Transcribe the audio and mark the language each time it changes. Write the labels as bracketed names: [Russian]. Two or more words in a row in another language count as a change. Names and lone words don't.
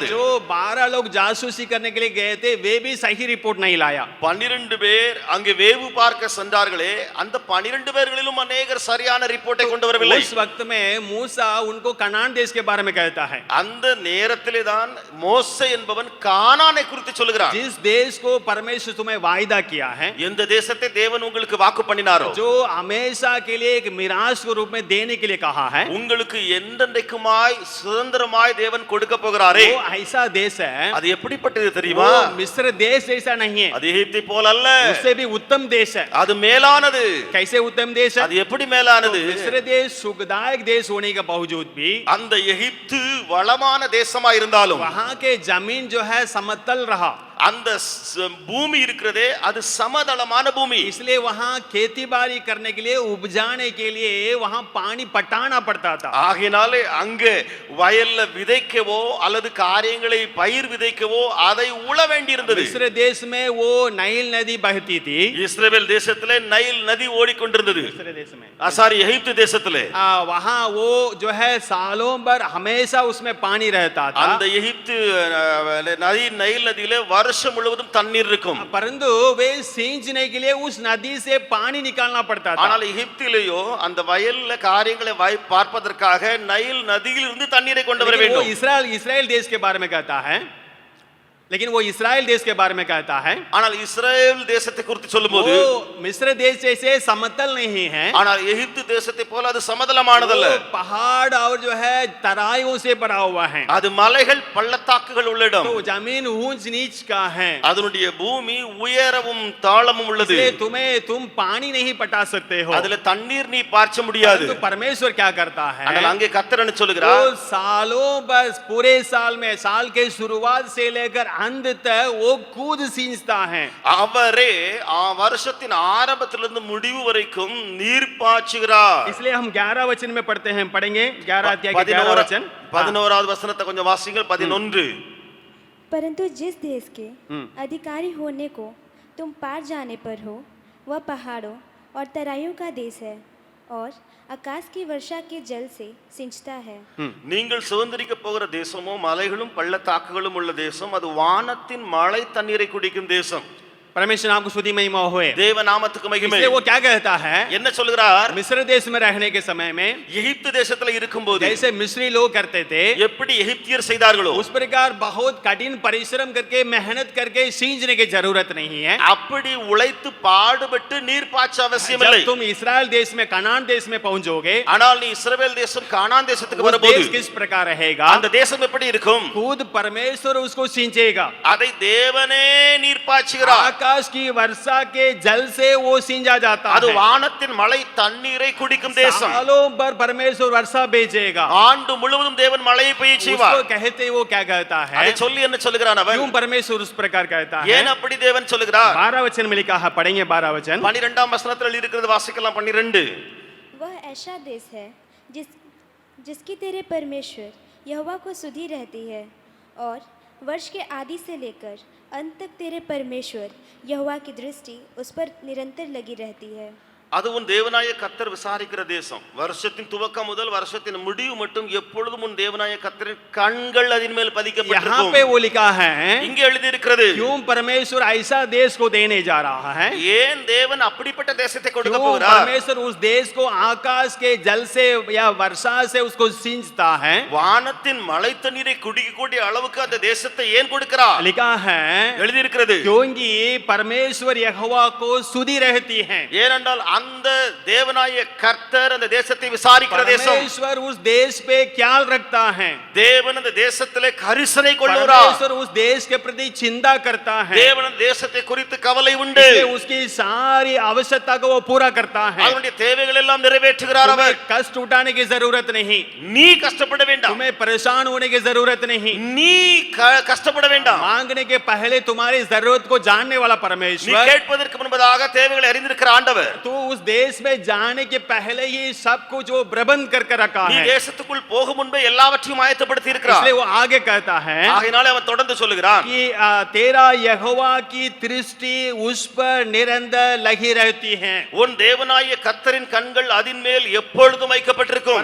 [Hindi] जो 12 लोग जासूसी करने के लिए गए थे वे भी सही रिपोर्ट नहीं लाया. [Tamil] 12 பேர் அங்கே வேவு பார்க்க சென்றார்களே, அந்த 12 பேர்களிலும் अनेகர் சரியான ரிப்போர்ட்டை கொண்டு வரவில்லை. [Hindi] उस वक्त में मूसा उनको कनान देश के बारे में कहता है. [Tamil] அந்த நேரத்திலே தான் மோசே என்பவன் கானானை குறித்து சொல்கிறான். [Hindi] जिस देश को परमेश्वर तुम्हें वायदा किया है, [Tamil] எந்த தேசத்தை தேவன் உங்களுக்கு வாக்கு பண்ணினாரோ, [Hindi] जो हमेशा के लिए एक मिरास के रूप में देने के लिए कहा है, [Tamil] உங்களுக்கு என்றென்றைக்குமாய் சுதந்திரமாய் தேவன் கொடுக்க போகிறாரே, [Hindi] वो ऐसा देश है. [Tamil] அது எப்படிப்பட்டது தெரியுமா? [Hindi] वो मिस्र देश जैसा नहीं है, [Tamil] அது எகிப்தை போல அல்ல, [Hindi] उससे भी उत्तम देश है. [Tamil] அது மேலானது. [Hindi] कैसे उत्तम देश है? [Tamil] அது எப்படி மேலானது? [Hindi] मिस्र देश सुखदायक देश होने के बावजूद भी [Tamil] அந்த எகிப்து வளமான தேசமா இருந்தாலும் [Hindi] वहां के जमीन जो है समतल रहा. [Tamil] அந்த பூமி இருக்கிறதே அது சமதளமான பூமி. [Hindi] इसलिए वहां खेती बाड़ी करने के लिए उपजाने के लिए वहां पानी पटाना पड़ता था. [Tamil] ஆகையினாலே அங்கே வயல்ல விதைக்கவோ அல்லது காரியங்களை பயிர் விதைக்கவோ அதை உழ வேண்டியிருந்தது. [Hindi] मिस्र देश में वो नाइल नदी बहती थी. [Tamil] இஸ்ரவேல் தேசத்திலே நைல் நதி ஓடிக்கொண்டிருந்தது. [Hindi] मिस्र देश में [Tamil] சாரி எகிப்து தேசத்திலே [Hindi] वहां वो जो है सालों भर हमेशा उसमें पानी रहता था. [Tamil] அந்த எகிப்து நதி நைல் நதியிலே வருஷம் முழுவதும் தண்ணீர் இருக்கும். [Hindi] परंतु वे सींचने के लिए उस नदी से पानी निकालना पड़ता था. [Tamil] ஆனால் எகிப்திலேயோ அந்த வயல்ல காரியங்களை பார்ப்பதற்காக நைல் நதியிலிருந்து தண்ணீரை கொண்டு வர [Hindi] लेकिन वो [Tamil] வேண்டும். [Hindi] इस्राएल देश के बारे में कहता है. लेकिन वो इस्राएल देश के बारे में कहता है. [Tamil] ஆனால் இஸ்ரவேல் தேசத்தை குறித்து சொல்லும்போது [Hindi] वो मिस्र देश जैसे समतल नहीं है. [Tamil] ஆனால் எகிப்து தேசத்தை போல அது சமதளமானதல்ல. [Hindi] वो पहाड़ और जो है तराइयों से भरा हुआ है. [Tamil] அது மலைகள் பள்ளத்தாக்குகள் உள்ள இடம். [Hindi] तो जमीन ऊंच नीच का है. [Tamil] அதனுடைய பூமி உயரமும் தாளமும் உள்ளது. [Hindi] इसलिए तुम पानी नहीं पटा सकते हो. [Tamil] அதுல தண்ணீர் நீ பார்க்க முடியாது. [Hindi] तो परमेश्वर क्या करता है? [Tamil] ஆனால் அங்கே கர்த்தர் என்ன சொல்கிறார்? [Hindi] वो सालों बस पूरे साल में साल के शुरुआत से लेकर अंत तक वो कूद सींचता है. [Tamil] அவரே வருஷத்தின் ஆரம்பத்திலிருந்து முடிவு வரைக்கும் நீர் பாய்ச்சுகிறார். [Hindi] इसलिए हम 11 वचन में पढ़ेंगे 11 अध्याय के 11 वचन. [Tamil] 11வது வசனத்தை கொஞ்சம் வாசிங்கள். 11 [Hindi] परंतु जिस देश के अधिकारी होने को तुम पार जाने पर हो वह पहाड़ों और तराइयों का देश है और आकाश की वर्षा के जल से सिंचता है. [Tamil] நீங்கள் சுதந்திரிக்க போகிற தேசமோ மலைகளும் பள்ளத்தாக்குகளும் உள்ள தேசம், அது வானத்தின் மழை தண்ணீரை குடிக்கும் தேசம். [Hindi] परमेश्वर आपको स्तुति महिमा होए. [Tamil] தேவ நாமத்துக்கு மகிமை. [Hindi] इसलिए वो क्या कहता है? [Tamil] என்ன சொல்கிறார்? [Hindi] मिस्र देश में रहने के समय में [Tamil] எகிப்து தேசத்துல இருக்கும்போது [Hindi] जैसे मिस्री लोग करते थे, [Tamil] எப்படி எகிப்தியர் செய்தார்களோ [Hindi] उस प्रकार बहुत कठिन परिश्रम करके मेहनत करके सींचने की जरूरत नहीं है. [Tamil] அப்படி உழைத்து பாடுபட்டு நீர் பாய்ச்ச அவசியம் இல்லை. [Hindi] जब तुम इस्राएल देश में कनान देश में पहुंचोगे, [Tamil] ஆனால் நீ இஸ்ரவேல் தேசம் கானான் தேசத்துக்கு [Hindi] वो [Tamil] வரும்போது [Hindi] देश किस प्रकार रहेगा? [Tamil] அந்த தேசம் எப்படி இருக்கும்? [Hindi] खुद परमेश्वर उसको सींचेगा. [Tamil] அதை தேவனே நீர் பாய்ச்சுகிறார். [Hindi] आकाश की वर्षा के जल से वो सींचा जाता [Tamil] அது [Hindi] है. [Tamil] வானத்தின் மழை தண்ணீரை குடிக்கும் தேசம். [Hindi] सालों भर परमेश्वर वर्षा भेजेगा. [Tamil] ஆண்டு முழுவதும் தேவன் மழையை பெய்ய செய்வார். [Hindi] उसको कहते वो क्या कहता है? [Tamil] அதை சொல்லி என்ன சொல்லுகிறான் அவன்? [Hindi] क्यों परमेश्वर उस प्रकार कहता है? [Tamil] ஏன் அப்படி தேவன் சொல்லுகிறார்? [Hindi] 12 वचन में लिखा है, पढ़ेंगे 12 वचन. [Tamil] 12ஆம் வசனத்தில் இருக்கிறது வாசிக்கலாம். 12 [Hindi] वह ऐसा देश है जिसकी तेरे परमेश्वर यहोवा को सुधि रहती है और वर्ष के आदि से लेकर अंत तक तेरे परमेश्वर यहोवा की दृष्टि उस पर निरंतर लगी रहती है. [Tamil] அது உன் தேவனாய கர்த்தர் விசாரிக்கிற தேசம். வருஷத்தின் துவக்கம் முதல் வருஷத்தின் முடிவு மட்டும் எப்பொழுதும் உன் தேவனாய கர்த்தரின் கண்கள் அதன் மேல் [Hindi] यहाँ [Tamil] பதிக்கப்பட்டிருக்கும். [Hindi] पे वो लिखा है, [Tamil] இங்கே எழுதி இருக்கிறது. [Hindi] क्यों परमेश्वर ऐसा देश को देने जा रहा है? [Tamil] ஏன் தேவன் அப்படிப்பட்ட தேசத்தை கொடுக்க [Hindi] क्यों [Tamil] போகிறார்? [Hindi] परमेश्वर उस देश को आकाश के जल से या वर्षा से उसको सींचता है? [Tamil] வானத்தின் மழை தண்ணீரை குடிக்கக்கூடிய அளவுக்கு அந்த தேசத்தை ஏன் கொடுக்கிறார்? [Hindi] लिखा है, [Tamil] எழுதி இருக்கிறது. [Hindi] क्योंकि परमेश्वर यहोवा को सुधि रहती है. [Tamil] ஏனென்றால் அந்த தேவனாய கர்த்தர் அந்த தேசத்தை விசாரிக்கிற தேசம். [Hindi] परमेश्वर उस देश पे ख्याल रखता है. [Tamil] தேவன் அந்த தேசத்திலே கரிசனை கொள்ளுகிறார். [Hindi] परमेश्वर उस देश के प्रति चिंता करता है. [Tamil] தேவன் அந்த தேசத்தை குறித்து கவலை உண்டு. [Hindi] इसलिए उसकी सारी आवश्यकता को वो पूरा करता है. [Tamil] அவனுடைய தேவைகள் எல்லாம் நிறைவேற்றுகிறார் அவர். [Hindi] तुम्हें कष्ट उठाने की जरूरत नहीं. [Tamil] நீ கஷ்டப்பட வேண்டாம். [Hindi] तुम्हें परेशान होने की जरूरत नहीं. [Tamil] நீ கஷ்டப்பட வேண்டாம். [Hindi] मांगने के पहले तुम्हारी जरूरत को जानने वाला [Tamil] நீ [Hindi] परमेश्वर, [Tamil] கேட்பதற்கு முன்பதாக தேவைகளை அறிந்திருக்கிற ஆண்டவர். [Hindi] तू उस देश में जाने के पहले ही सब कुछ वो प्रबंध करके रखा [Tamil] நீ [Hindi] है. [Tamil] தேசத்துக்குள் போகும் முன்பே எல்லாவற்றையும் ஆயத்தப்படுத்தி இருக்கிறார். [Hindi] इसलिए वो आगे कहता है [Tamil] ஆகையினாலே அவன் தொடர்ந்து சொல்லுகிறான். [Hindi] कि तेरा यहोवा की दृष्टि उस पर निरंतर लगी रहती है. [Tamil] உன் தேவனாய கர்த்தரின் கண்கள் அதின் மேல் எப்பொழுதும் வைக்கப்பட்டிருக்கும்.